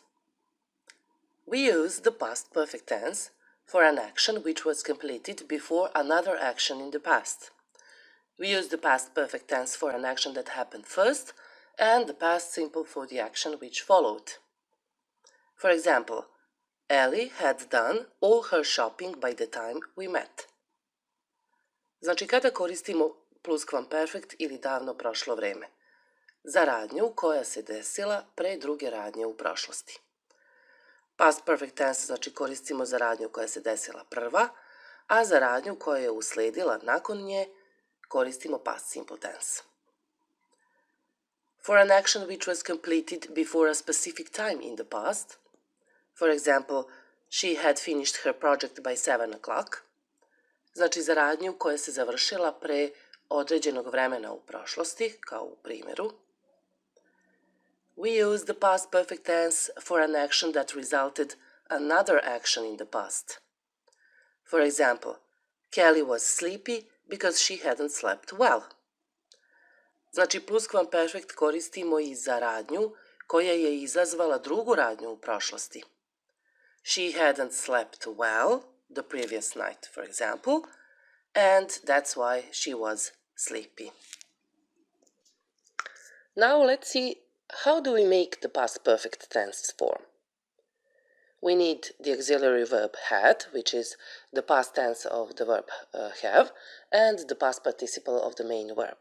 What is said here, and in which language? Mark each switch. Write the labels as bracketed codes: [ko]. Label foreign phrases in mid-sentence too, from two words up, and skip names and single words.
[en] We use the past perfect tense for an action which was completed before another action in the past. We use the past perfect tense for an action that happened first, and the past simple for the action which followed. For example, Ellie had done all her shopping by the time we met. [sr] Znači, kada koristimo pluskvamperfekt ili davno prošlo vreme? Za radnju koja se desila pre druge radnje u prošlosti. [en] Past perfect tense [sr] znači koristimo za radnju koja se desila prva, a za radnju koja je usledila nakon nje koristimo [en] past simple tense. For an action which was completed before a specific time in the past, for example, she had finished her project by 7 o'clock, [sr] znači za radnju koja se završila pre određenog vremena u prošlosti, kao u primjeru. [en] We use the past perfect tense for an action that resulted another action in the past. For example, Kelly was sleepy because she hadn't slept well. [sr] Znači, pluskvamperfekt koristimo i za radnju koja je izazvala drugu radnju u prošlosti. [en] She hadn't slept well the previous night, for example, and that's why she was sleepy. Now let's see, how do we make the past perfect tense form? We need the auxiliary verb had, which is the past tense of the verb have, and the past participle of the main verb.